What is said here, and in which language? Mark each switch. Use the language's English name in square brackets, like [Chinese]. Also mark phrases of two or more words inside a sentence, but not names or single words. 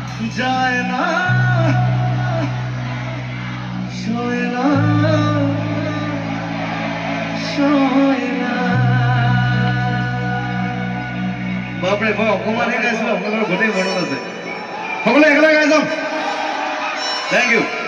[Assamese] যায় না সয় না সয় না। বাপৰে মই অকমানহে গাইছিলোঁ, আপোনালোকৰ গোটেই মনত আছে। সকলোৱে একেলগে গাই যাম। [English] thank you.